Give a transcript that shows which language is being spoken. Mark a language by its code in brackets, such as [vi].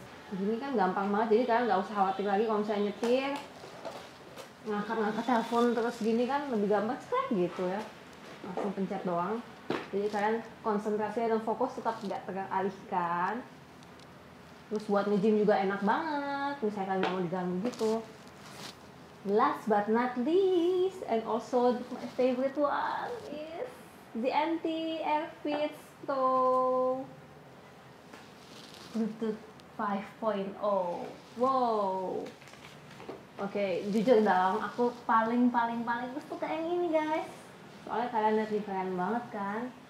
[id] Gini kan gampang banget, jadi kalian nggak usah khawatir lagi kalau misalnya nyetir ngangkat telepon terus gini kan, lebih gampang gitu ya, langsung pencet doang. Jadi kalian konsentrasi dan fokus tetap tidak teralihkan. Terus buat nge-gym juga enak banget, misalnya kalian nggak mau diganggu gitu. [en] Last but not least, and also my favorite one is the AirFit Pro Bluetooth 5.0. Wow. [id] Oke, jujur dong, aku paling suka yang ini guys. Soalnya kalian lihat nih, keren banget kan.